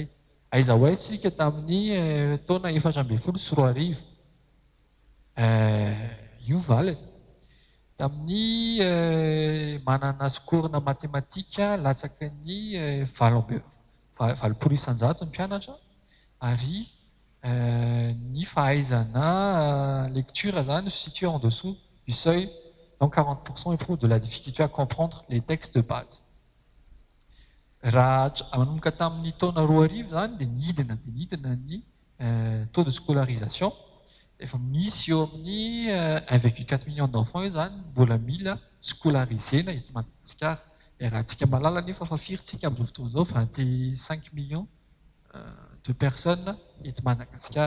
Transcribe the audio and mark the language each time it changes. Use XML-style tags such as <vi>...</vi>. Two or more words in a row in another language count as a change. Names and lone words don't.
<mg>Aiza ho aiza isika tamin'ny taona 2014 io valy tamin'ny manana skorina matematika latsaky ny 20 isan-jato ny mpianatra ary ny fahaizana lecture zany</mg> <fr>situé en dessous du seuil, donc 40% éprouvent de la difficulté à comprendre les textes de base.</fr> <mg>Raha manomboka tamin'ny taona 2000 zany dia nidina ny</mg> <fr>taux de scolarisation.</fr> <mg>Efa misy eo amin'ny 1,4</mg> <fr>million d'enfants</fr> <mg>io zany mbola mila scolarisena eto Madagasikara. Raha antsika malala nefa fa firitsika amin'izao fotoana izao 25</mg> <fr>millions de personnes</fr> <mg>eto Madagasikara.</mg>